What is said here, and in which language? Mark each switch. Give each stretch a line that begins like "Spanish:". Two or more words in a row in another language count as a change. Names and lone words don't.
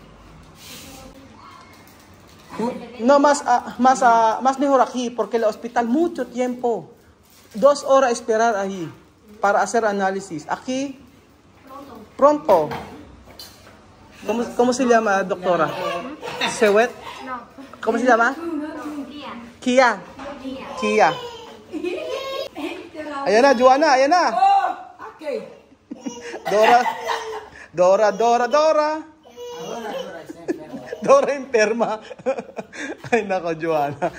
Spanish: No, más mejor aquí, porque el hospital mucho tiempo, 2 horas esperar ahí para hacer análisis. Aquí pronto. ¿Cómo se llama, doctora? ¿Sewet? No. ¿Cómo se llama? Kia.
Filipino: Kia. Ayan na, Joanna, ayan na.
English: Oh, okay.
Spanish: Dora. Dora enferma.
Filipino: Ay nako, Joanna.